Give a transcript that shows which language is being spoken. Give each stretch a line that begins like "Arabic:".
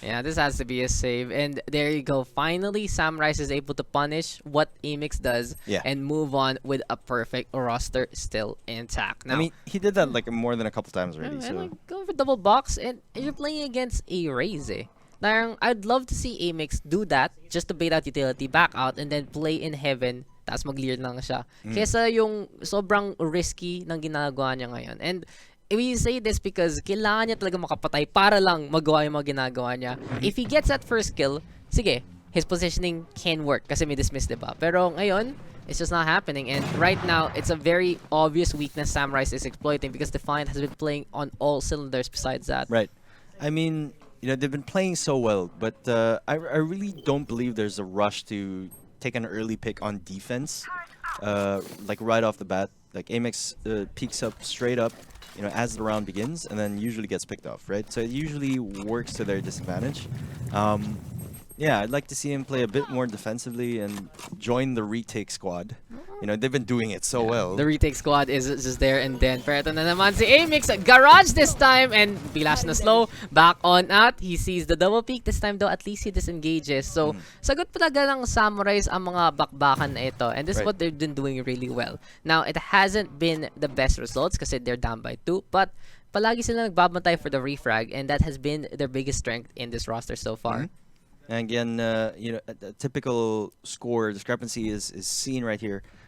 English: Yeah, this has to be a save. And there you go. Finally, Samurice is able to punish what Amix does and move on with a perfect roster still intact. Now, I mean, he did that like more than a couple times already. Yeah, so. like, going for double box, and you're playing against a Raze. I'd love to see Amix do that just to bait out utility, back out, and then play in heaven.
Filipino: Tapos mag-clear lang siya. Kesa yung sobrang risky ng ginagawa niya ngayon.
English: And we say this because
Filipino: kailangan niya talaga makapatay para lang magawa yung mga ginagawa niya.
English: If he gets that first kill,
Filipino: sige,
English: his positioning can work
Filipino: kasi may dismiss, diba? Pero ngayon,
English: it's just not happening. And right now, it's a very obvious weakness Samurice is exploiting because Defiant has been playing on all cylinders besides that. Right. I mean, you know, they've been playing so well, but I really don't believe there's a rush to take an early pick on defense, like right off the bat. Like Amix peeks up straight up, you know, as the round begins, and then usually gets picked off, right? So it usually works to their disadvantage. Yeah, I'd like to see him play a bit more defensively and join the retake squad. You know, they've been doing it so well. The retake squad is just there and then.
Filipino: Pero ito na naman si
English: Amix, garage this time, and
Filipino: bigla siya na
English: slow, back on out. He sees the double peak this time though, at least he disengages.
Filipino: So, sagot talaga ng Samurice ang mga bakbakan na ito.
English: And this is what they've been doing really well. Now, it hasn't been the best results kasi they're down by 2, but
Filipino: palagi sila nagbabantay
English: for the refrag, and that has been their biggest strength in this roster so far. And again, you know, a typical score discrepancy is seen right here.